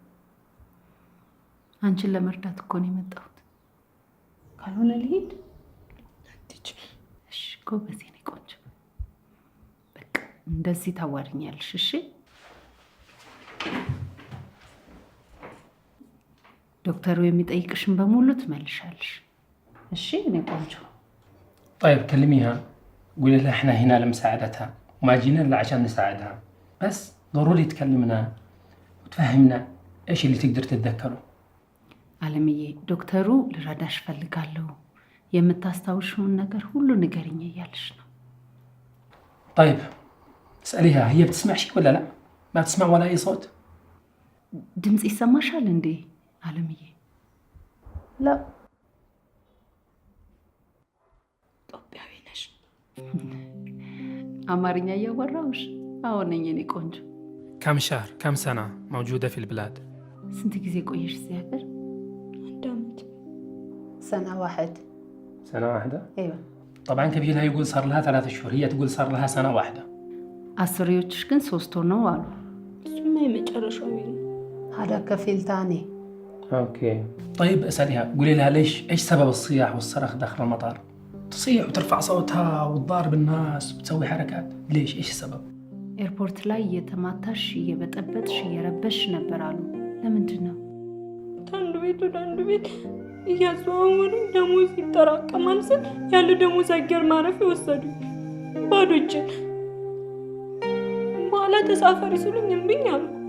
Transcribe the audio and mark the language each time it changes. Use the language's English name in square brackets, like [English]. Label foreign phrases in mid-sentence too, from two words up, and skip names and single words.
[Amharic] አንቺን ለመርዳት እኮ ነው የመጣሁት። ካልሆነ ልሂድ። እሺ ጎበዝ የኔ ቆንጆ፣ በቃ እንደዚህ ታዋሪኛለሽ። እሺ ዶክተሩ የሚጠይቅሽን በሙሉ ትመልሻለሽ። እሺ እኔ ቆንጆ። [Arabic] طيب كلميها قولي لها احنا هنا لمساعدتها وما جينا الا عشان نساعدها، بس ضروري تكلمنا وتفهمنا ايش اللي تقدر تتذكره. [Amharic] አለምዬ ዶክተሩ ልረዳሽ ፈልጋለሁ፣ የምታስታውሽውን ነገር ሁሉ ንገሪኝ እያልሽ ነው። [Arabic] طيب اسأليها هي بتسمع شيء ولا لا؟ ما تسمع ولا اي صوت؟ [Amharic] ድምጽ ይሰማሻል እንዴ አለምዬ? ላ ኢትዮጵያዊ ነሽ? አማርኛ እያወራሁሽ? አዎ ነኝ የኔ ቆንጆ። [Arabic] كم شهر كم سنة موجودة في البلاد؟ [Amharic] ስንት ጊዜ ቆየሽ እዚህ ሀገር? 1 ዓመት። [Arabic] سنة واحد. سنة واحدة؟ ايوه. طبعا كبيرها يقول صار لها 3 شهور، هي تقول صار لها سنة واحدة. [Amharic] አስሪዎችሽ ግን 3 ወር ነው አሉ። እሱማ የመጨረሻው ነው። [Arabic] هذا كفيل ثاني. اوكي. طيب اسأليها قولي لها ليش ايش سبب الصياح والصرخ داخل المطار؟ تصيح وترفع صوتها وتضارب الناس وتسوي حركات، ليش ايش السبب؟ [Amharic] ኤርፖርት ላይ እየተማታሽ እየበጠበጥሽ እየረበሽ ነበር አሉ። ለምንድን ነው? ከአንዱ ቤት ወደ አንዱ ቤት እያዘዋወሩ ደሞዝ ይጠራቀማል ስል ያለ ደሞዝ አየር ማረፊያ ወሰዱ ባዶ እጄን። በኋላ ተሳፈሪ ሲሉኝ እምቢኝ አሉ።